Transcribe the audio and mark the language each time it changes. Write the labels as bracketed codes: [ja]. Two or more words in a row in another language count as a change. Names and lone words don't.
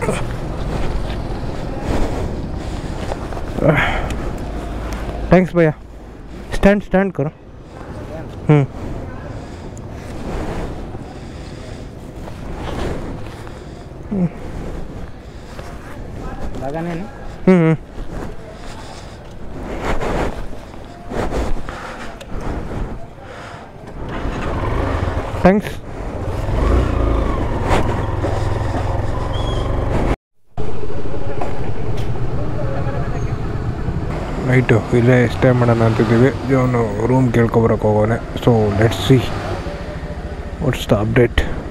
[kn] ಥ್ಯಾಂಕ್ಸ್ ಭಯ್ಯ. [hi] स्टैंड करो लगाने ना [kn] थैंक्स ನೈಟು ಇಲ್ಲೇ ಸ್ಟೇ ಮಾಡೋಣ ಅಂತಿದ್ದೀವಿ ಇವನು ರೂಮ್ ಕೇಳ್ಕೊಬರಕ್ಕೆ ಹೋಗೋನೆ [en] so let's see what's the update